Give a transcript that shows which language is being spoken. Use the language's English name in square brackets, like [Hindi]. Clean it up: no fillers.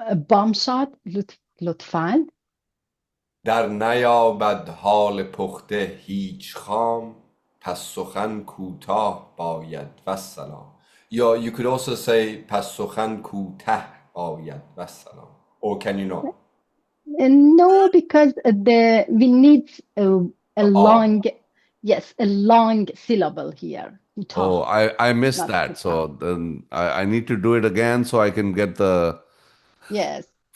[Persian] Bamshad, لطفاً. در نیابد حال پخته هیچ خام پس سخن کوتاه باید والسلام. [English] You could also say [Persian] پس سخن کوته باید والسلام. [English] Or can you not? No, because we need a long, yes, a long syllable here. Oh, I missed Not that. kuta. So then I need to do it again so I can get the. Yes.